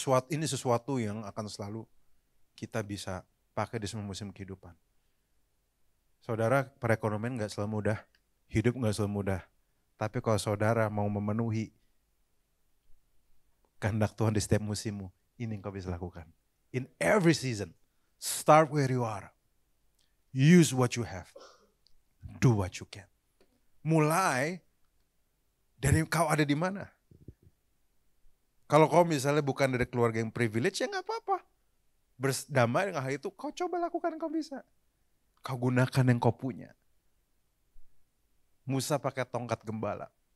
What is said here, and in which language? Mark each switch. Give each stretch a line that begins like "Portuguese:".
Indonesian: Ini sesuatu yang akan selalu kita bisa pakai di semua musim kehidupan. Saudara, perekonomian gak selalu mudah, hidup gak selalu mudah. Tapi kalau saudara mau memenuhi kehendak Tuhan di setiap musimmu. Ini yang kau bisa lakukan.
English: In every season, start where you are. Use what you have. Do what you can.
Indonesian: Mulai dari kau ada di mana. Kalau kau misalnya bukan dari keluarga yang privilege, ya gak apa-apa. Berdamai dengan hal itu, kau coba lakukan yang kau bisa. Kau gunakan yang kau punya. Musa pakai tongkat gembala.